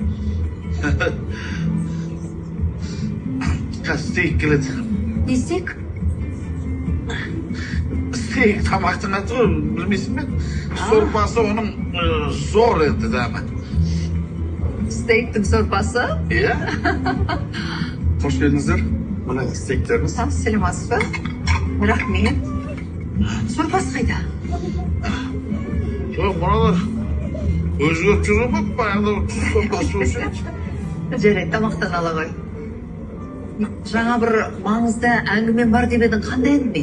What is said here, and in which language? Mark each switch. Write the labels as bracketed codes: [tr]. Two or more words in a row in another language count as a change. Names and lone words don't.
[kk] Стейк келеді. Не стейк? Стейк тамақтың аты ғой, білмейсің бе? Сорпасы оның зор енді дәмі. Стейктің сорпасы? Иә? [tr] Hoş geldinizler. Bana istekleriniz. [kk] Сәлематсыз ба? Рахмет. Сорпасы қайда? Жоқ, мыналар өзгеріп жүр ме? Баяғыда сорпасы болса. Жарайды, тамақтан ала ғой. Жаңа бір маңызды әңгімен бар деп едің, қандай әңгіме?